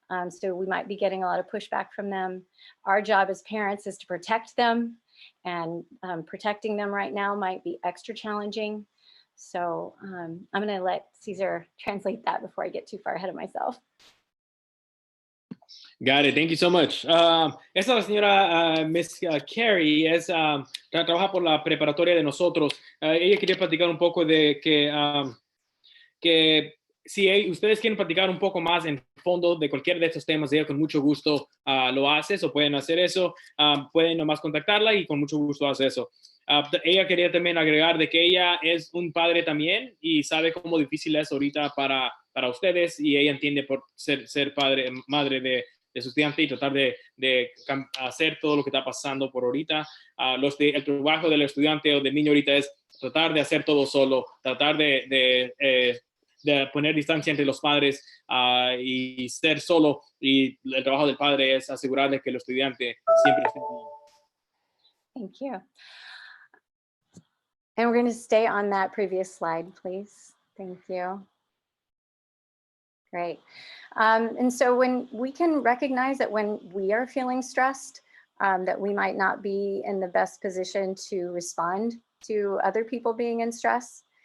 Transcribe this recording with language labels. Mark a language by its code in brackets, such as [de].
[en] So we might be getting a lot of pushback from them. Our job as parents is to protect them, and protecting them right now might be extra challenging. So I'm going to let Cesar translate that before I get too far ahead of myself. Got it. Thank you so much. [es] Esta es la señora Miss Carrie, trabaja por la preparatoria de nosotros. Ella quería platicar un poco de que si ustedes quieren platicar un poco más en fondo de cualquier de estos temas, ella con mucho gusto lo hace, o pueden hacer eso. Pueden nomás contactarla y con mucho gusto hace eso. Ella quería también agregar de que ella es un padre también y sabe cómo difícil es ahorita para ustedes, y ella entiende por ser madre de su estudiante y tratar de hacer todo lo que está pasando por ahorita. El trabajo del estudiante o del niño ahorita es tratar de hacer todo solo, tratar de poner distancia entre los padres y ser solo, y el trabajo del padre es asegurarle que el estudiante siempre esté bien. [en] Thank you. And we're going to stay on that previous slide, please. Thank you. Great. And so when we can recognize that when we are feeling stressed, that we might not be in the best position to respond to other people being in stress.